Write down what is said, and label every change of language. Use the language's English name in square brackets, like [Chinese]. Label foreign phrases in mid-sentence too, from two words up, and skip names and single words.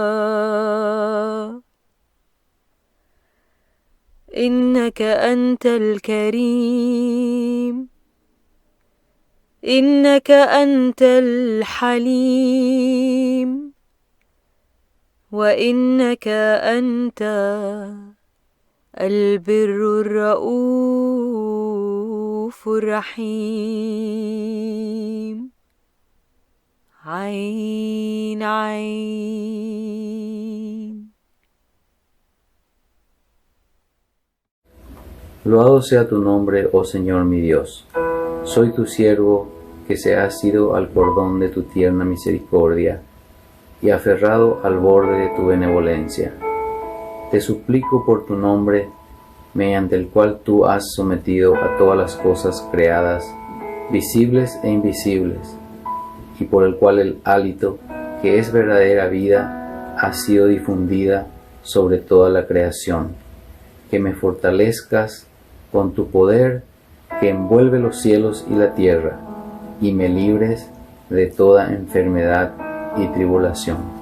[Arabic] إنك أنت الكريم، إنك أنت الحليم، وإنك أنت البر الرؤوف الرحيم. عين عين. [Spanish] Loado sea tu nombre, oh Señor mi Dios. Soy tu siervo que se ha asido al cordón de tu tierna misericordia y aferrado al borde de tu benevolencia. Te suplico por tu nombre, mediante el cual tú has sometido a todas las cosas creadas, visibles e invisibles, y por el cual el hálito, que es verdadera vida, ha sido difundida sobre toda la creación, que me fortalezcas con tu poder que envuelve los cielos y la tierra, y me libres de toda enfermedad y tribulación.